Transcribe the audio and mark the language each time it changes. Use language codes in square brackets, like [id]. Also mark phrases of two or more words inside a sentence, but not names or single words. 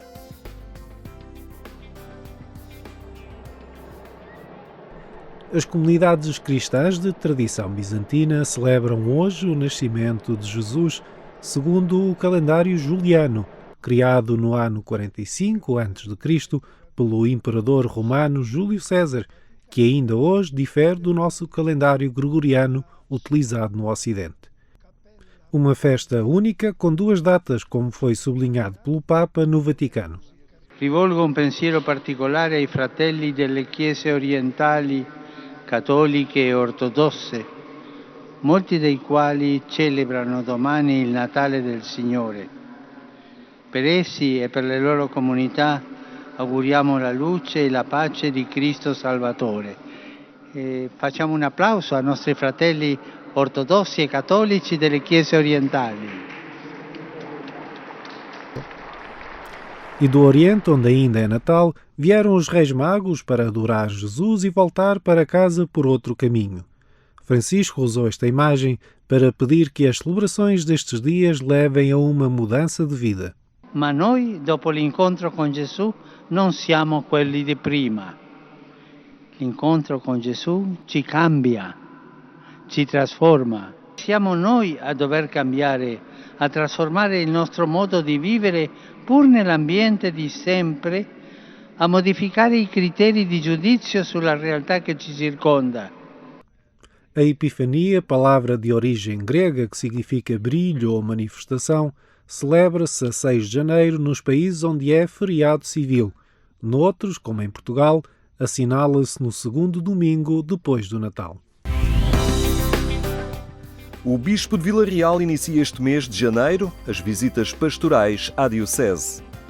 [pt] As comunidades cristãs de tradição bizantina celebram hoje o nascimento de Jesus segundo o calendário juliano, criado no ano 45 a.C. pelo imperador romano Júlio César, que ainda hoje difere do nosso calendário gregoriano utilizado no Ocidente. Uma festa única com duas datas, como foi sublinhado pelo Papa no Vaticano. [it] Rivolgo un pensiero particolare ai fratelli delle chiese orientali, cattoliche e ortodosse, molti dei quali celebrano domani il Natale del Signore. Per essi e per le loro comunità auguriamo la luce e la pace di Cristo Salvatore. Facciamo un applauso ai nostri fratelli ortodossi e cattolici delle chiese orientali. [pt] E do Oriente, onde ainda é Natal, vieram os Reis Magos para adorar Jesus e voltar para casa por outro caminho. Francisco usou esta imagem para pedir que as celebrações destes dias levem a uma mudança de vida. [it] Ma noi, dopo l'incontro con Gesù, non siamo quelli di prima. L'incontro con Gesù ci cambia, ci trasforma. Siamo noi a dover cambiare, a trasformare il nostro modo di vivere pur nell'ambiente di sempre, a modificare i criteri di giudizio sulla realtà che ci circonda. [pt] A Epifania, palavra de origem grega que significa brilho ou manifestação, celebra-se a 6 de janeiro nos países onde é feriado civil. Noutros, como em Portugal, assinala-se no segundo domingo depois do Natal. O Bispo de Vila Real inicia este mês de janeiro as visitas pastorais à Diocese.